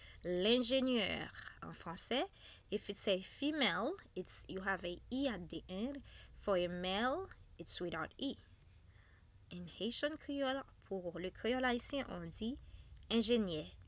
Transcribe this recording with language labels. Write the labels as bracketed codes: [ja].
[fr] L'ingénieur en français. [en] If it's a female, it's you have a E at the end. For a male, it's without E. In Haitian Creole, [fr] pour le créole haïtien, on dit ingénieur.